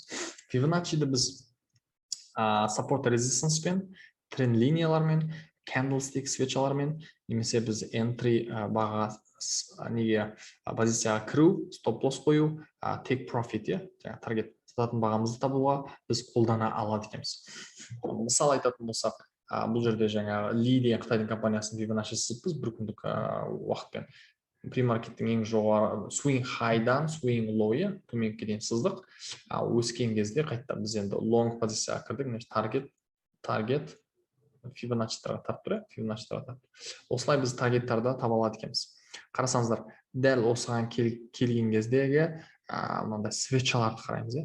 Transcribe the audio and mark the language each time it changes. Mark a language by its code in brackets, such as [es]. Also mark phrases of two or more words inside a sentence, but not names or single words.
[kk] Fibonacci-ді біз [en] support resistance [kk] пен тренд линиялармен, candlestick свечалармен, немесе біз entry баға неге позицияға кіру, стоп-лосс қою, [en] take profit, [kk] таргет сататын бағамызды табуға біз қолдана алады екенбіз. Мысал айтатын болсақ, бұл жерде жаңа Ли деген Қытайдың компаниясының Fibonacci сызыппыз бір күндік уақытпен. Премаркеттің ең жоғары [en] swing high- [kk] дан [en] swing low- [kk] ы төменге дейін сыздық. Өскен кезде қайта біз енді long позицияға кірдік, таргет Fibonacci-тарға тап. Осылай біз таргеттарды таба алады екенбіз. Қарасаңыздар, дәл осыған келген кездегі мынандай свечаларды қараймыз.